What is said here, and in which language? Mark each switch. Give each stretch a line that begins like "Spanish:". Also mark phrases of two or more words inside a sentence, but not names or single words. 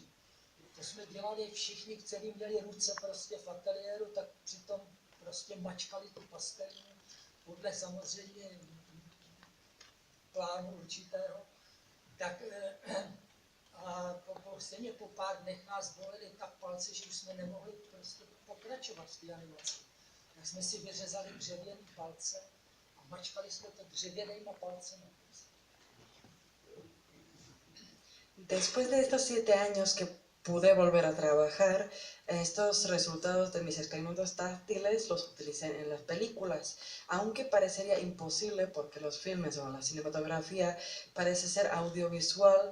Czech: To jsme dělali všichni, kteří měli ruce prostě v ateliéru, tak přitom prostě mačkali tu pastelínu podle samozřejmě plánu určitého. Tak a stejně po pár dnech nás bolely tak palce, že už jsme nemohli prostě pokračovat v té animaci. Tak jsme si vyřezali dřevěný palce a mačkali jsme to dřevěnýma palcema.
Spanish: Después de estos 7 años que pude volver a trabajar, estos resultados de mis experimentos táctiles los utilicé en las películas, aunque parecería imposible porque los filmes o la cinematografía parece ser audiovisual.